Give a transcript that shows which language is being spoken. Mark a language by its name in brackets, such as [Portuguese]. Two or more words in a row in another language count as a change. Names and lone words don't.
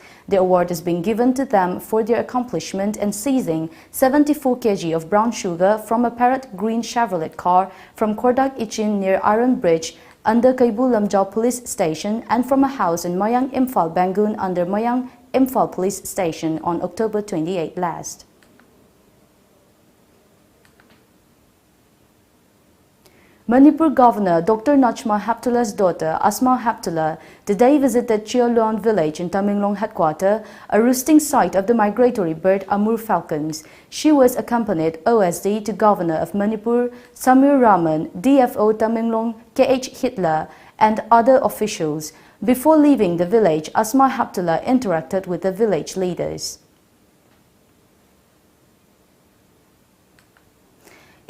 [English] The award is being given to them for their accomplishment in seizing 74 kg of brown sugar from a parrot green Chevrolet car from Kordak Ichin near Iron Bridge under Kaibul Lamjau Police Station and from a house in Mayang Imphal Bangun under Mayang Imphal Police Station on October 28 last. Manipur Governor Dr. Najma Heptullah's daughter Asma Heptullah today visited Chiolon village in Tamenglong headquarters, a roosting site of the migratory bird Amur falcons. She was accompanied OSD to Governor of Manipur Samir Raman, DFO Tamenglong KH Hitler and other officials. Before leaving the village, Asma Heptullah interacted with the village leaders.